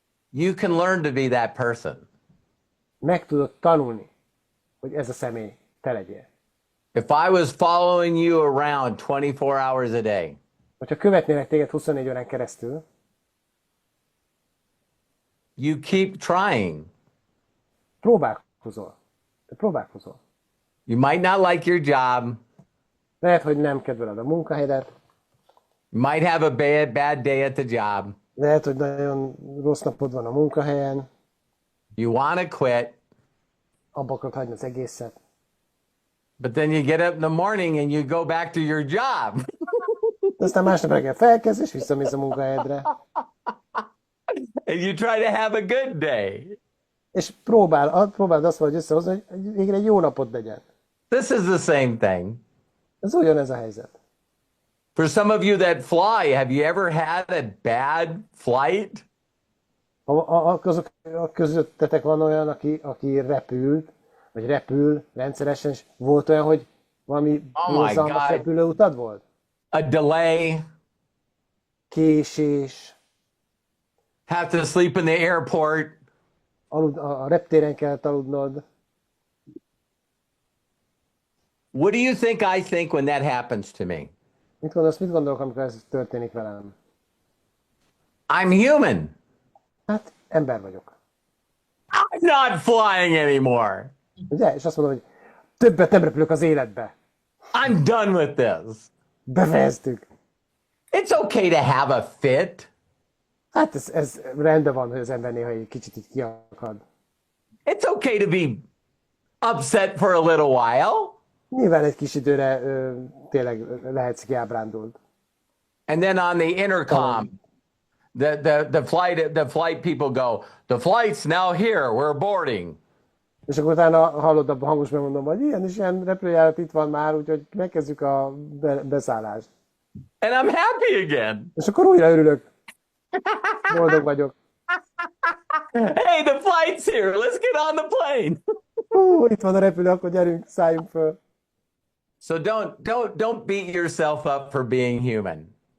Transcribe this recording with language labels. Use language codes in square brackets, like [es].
[en] You can learn to be that person. [hu] meg tudod tanulni, hogy ez a személy te legyél. [en] If I was following you around 24 hours a day, [hu] Hogyha követnélek téged 24 órán keresztül, [en] you keep trying. [hu] próbálkozol. Te próbálkozol. [en] You might not like your job. [hu] Lehet, hogy nem kedveled a munkahelyedet, [en] You might have a bad day at the job. [hu] lehet, hogy nagyon rossz napod van a munkahelyen, [en] You want to quit, [hu] abba akarod hagyni az egészet. [en] but then you get up in the morning and you go back to your job. [hu] De aztán másnap reggel felkezd, és visszamész a munkahelyedre. [en] And you try to have a good day. [hu] És próbáld azt valahogy összehozni, hogy végre egy jó napod legyen. [en] This is the same thing. [hu] Ez ugyanez a helyzet. [en] For some of you that fly, have you ever had a bad flight? [hu] Azok közöttetek van olyan, aki repült, vagy repül rendszeresen, és volt olyan, hogy valami borzalmas repülőutad volt? [en] A delay? [hu] Késés, [en] Have to sleep in the airport? [hu] a reptéren kellett aludnod. [en] What do you think I think when that happens to me? [hu] Mit gondolok, amikor ez történik velem? [en] I'm human. [hu] Hát, ember vagyok. [en] I'm not flying anymore. [hu] Ugye? És azt mondom, hogy többet nem repülök az életbe. [en] I'm done with this. [hu] Befejeztük. [en] It's okay to have a fit. [hu] Hát ez rendben van, hogy az ember néha egy kicsit így kiakad. [en] It's okay to be upset for a little while. [hu] Nyilván egy kis időre tényleg lehetsz kiábrándult. [en] And then on the intercom, the flight people go, the flight's now here, we're boarding. [hu] És akkor utána hallod a hangos megmondom, hogy ilyen és ilyen repülőjárat itt van már, úgyhogy megkezdjük a beszállást. [en] And I'm happy again. [hu] És akkor újra örülök. Boldog vagyok. [en] Hey, the flight's here. Let's get on the plane. [hu] Itt van a repülő, akkor gyerünk, szálljunk föl. [en] So don't beat yourself up for being human.